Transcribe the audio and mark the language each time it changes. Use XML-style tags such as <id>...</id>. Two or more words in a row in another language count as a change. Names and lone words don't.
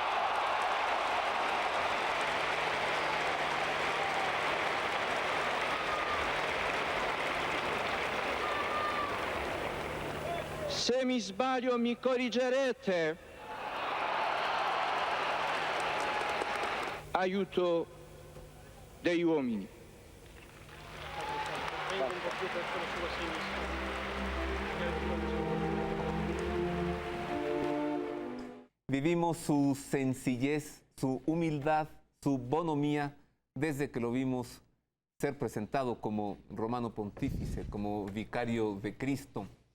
<it>Se mi sbaglio mi corrigerete. Aiuto degli uomini.</it> <es>Vivimos su sencillez, su humildad, su bonomía, desde que lo vimos ser presentado como romano pontífice, como vicario de Cristo.</es>